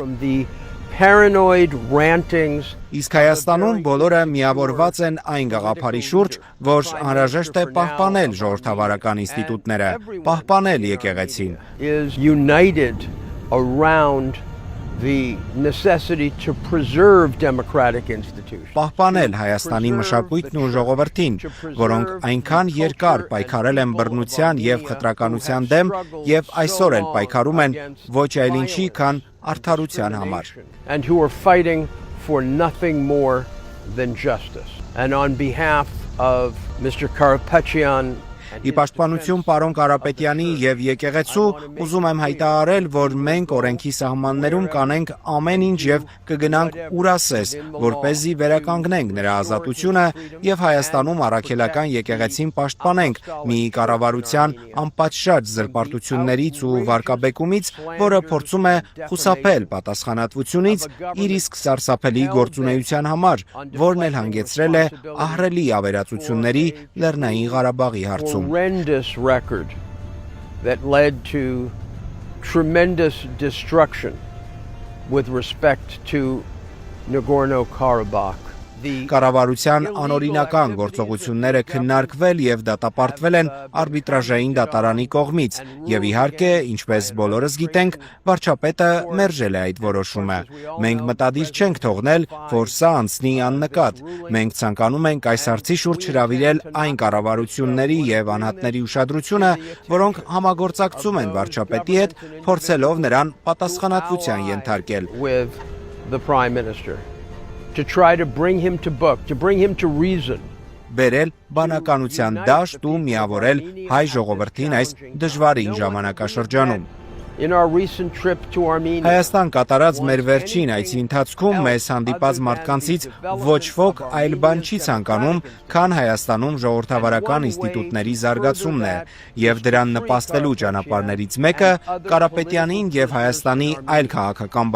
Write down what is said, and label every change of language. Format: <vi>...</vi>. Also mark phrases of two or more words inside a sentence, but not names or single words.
<hy>Իսկ Հայաստանում բոլորը միավորված են այն գաղափարի շուրջ, որ անհրաժեշտ է պահպանել ժողովրդավարական ինստիտուտները, պահպանել եկեղեցին։</hy> <en>The necessity to preserve democratic institutions.</en> <hy>Պահպանել Հայաստանի մշակույթն ու ժողովրդին, որոնք այնքան երկար պայքարել են բռնության եւ խտրականության դեմ եւ այսօր էլ պայքարում են ոչ այլ ինչի, քան արդարության համար։</hy> <en>And who are fighting for nothing more than justice. And on behalf of Mr. Karapetyan</en> <hy>Ի պաշտպանություն պարոն Կարապետյանի եւ եկեղեցու ուզում եմ հայտարարել, որ մենք օրենքի սահմաններում կանենք ամեն ինչ եւ կգնանք ուրասես, որպեսզի վերականգնենք նրա ազատությունը եւ Հայաստանում առաքելական եկեղեցին պաշտպանենք մի կառավարության անպատշաճ զրպարտություններից ու վարկաբեկումից, որը փորձում է խուսափել պատասխանատվությունից իր իսկ սարսափելի գործունեության համար, որն էլ հանգեցրել է ահռելի ավերածությունների Լեռնային Ղարաբաղի հարցում։</hy> <en>Horrendous record that led to tremendous destruction with respect to Nagorno-Karabakh.</en> <hy>Կառավարության անօրինական գործողությունները քննարկվել եւ դատապարտվել են արբիտրաժային դատարանի կողմից եւ իհարկե, ինչպես բոլորս գիտենք, վարչապետը մերժել է այդ որոշումը։ Մենք մտադիր չենք թողնել, որ սա անցնի աննկատ։ Մենք ցանկանում ենք այս հարցի շուրջ հրավիրել այն կառավարությունների եւ անհատների ուշադրությունը, որոնք համագործակցում են վարչապետի հետ, փորձելով նրան պատասխանատվության ենթարկել։</hy> <en>To try to bring him to book, to bring him to reason.</en> <hy>Բերել բանականության դաշտ ու միավորել հայ ժողովրդին այս դժվարին ժամանակաշրջանում։</hy> <en>In our recent trip to Armenia.</en> <hy>Հայաստան կատարած մեր վերջին այցի ընթացքում մեզ հանդիպած մարդկանցից ոչ ոք այլ բան չի ցանկանում, քան Հայաստանում ժողովրդավարական ինստիտուտների զարգացումն է, եւ դրան նպաստելու ճանապարհներից մեկը Կարապետյանին եւ Հայաստանի այլ քաղաքական</hy>